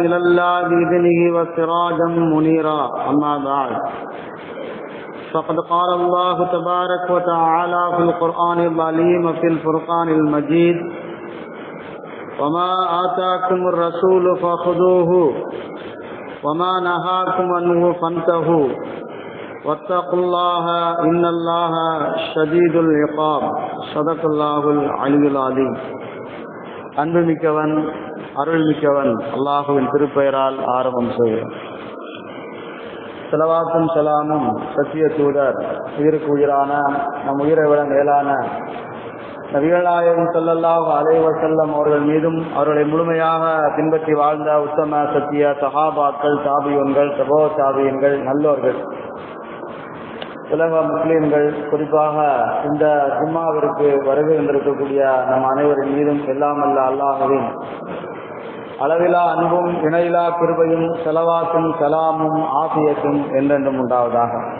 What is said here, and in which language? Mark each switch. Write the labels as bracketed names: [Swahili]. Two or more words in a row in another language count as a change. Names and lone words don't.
[Arabic] إلى الله بإذنه وسراجا منيرا أما بعد فقد قال الله تبارك وتعالى في القرآن العظيم في الفرقان المجيد وما آتاكم الرسول فخذوه وما نهاكم عنه فانتهوا واتقوا الله إن الله شديد العقاب صدق الله العلي العظيم. [Tamil] அன்புமிக்கவன் அருள்மிக்கவன் அல்லாஹுவின் திருப்பெயரால் ஆரம்பம் செய்கிறேன். ஸலவாத்தும் ஸலாமும் சத்திய தூதர் உயிருக்கு உயிரான நம் உயிரை விட மேலான நபிகள் நாயகம் [Arabic] صلى الله عليه وسلم [Tamil] அவர்கள் மீதும் அவர்களை முழுமையாக பின்பற்றி வாழ்ந்த உத்தம சத்திய சஹாபாக்கள், தாபியன்கள், தபோ தாபியன்கள், நல்லோர்கள், உலக முஸ்லீம்கள், குறிப்பாக இந்த ஜும்மாவிற்கு வருகை வந்திருக்கக்கூடிய நம் அனைவரின் மீதும் எல்லாம் அல்ல அல்லாஹ்வின் அளவிலா அன்பும் இணையிலா கிருபையும் ஸலவாத்தும் ஸலாமும் ஆஃபியத்தும் என்றென்றும் உண்டாவதாக.